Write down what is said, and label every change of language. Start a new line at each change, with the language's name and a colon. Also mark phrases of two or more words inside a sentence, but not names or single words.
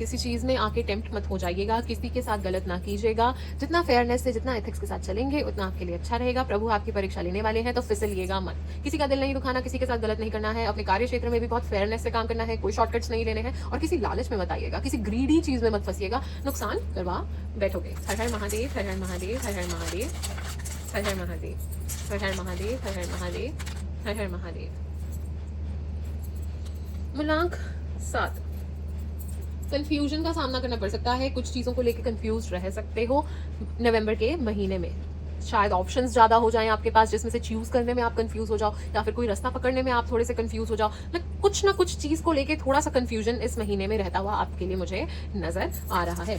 Hindi: किसी चीज में आके टेम्प्ट मत हो जाइएगा, किसी के साथ गलत ना कीजिएगा। जितना फेयरनेस से, जितना एथिक्स के साथ चलेंगे उतना आपके लिए अच्छा रहेगा। प्रभु आपकी परीक्षा लेने वाले हैं, तो फिसलिएगा मत। किसी का दिल नहीं दुखाना, किसी के साथ गलत नहीं करना है। अपने कार्य क्षेत्र में भी बहुत फेयरनेस से काम करना है, कोई शॉर्टकट्स नहीं लेने हैं, और किसी लालच में मत आइएगा, किसी ग्रीडी चीज में मत फंसिएगा, नुकसान करवा बैठोगे। हर हर महादेव, हर हर महादेव, हर हर महादेव, हर हर महादेव, हर हर महादेव, हर हर महादेव, हर हर महादेव। मूलांक 7, कंफ्यूजन का सामना करना पड़ सकता है, कुछ चीज़ों को लेकर कंफ्यूज रह सकते हो नवंबर के महीने में। शायद ऑप्शंस ज़्यादा हो जाएं आपके पास, जिसमें से चूज करने में आप कंफ्यूज हो जाओ, या फिर कोई रास्ता पकड़ने में आप थोड़े से कंफ्यूज हो जाओ। कुछ ना कुछ चीज़ को लेके थोड़ा सा कंफ्यूजन इस महीने में रहता हुआ आपके लिए मुझे नजर आ रहा है।